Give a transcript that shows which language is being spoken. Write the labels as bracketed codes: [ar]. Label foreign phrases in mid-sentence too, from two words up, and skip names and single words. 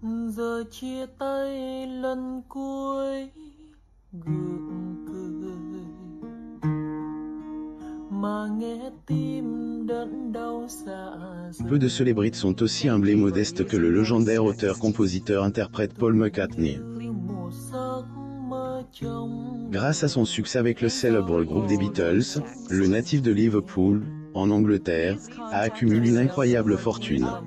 [vi] Giờ chia tay lần cuối gượng cười mà nghe tim đớn đau dạ dày. [fr] Peu de célébrites sont aussi humbles et modestes que le légendaire auteur-compositeur-interprète Paul McCartney. Grâce à son succès avec le célèbre groupe des Beatles, le natif de Liverpool, en Angleterre, a accumulé une incroyable fortune.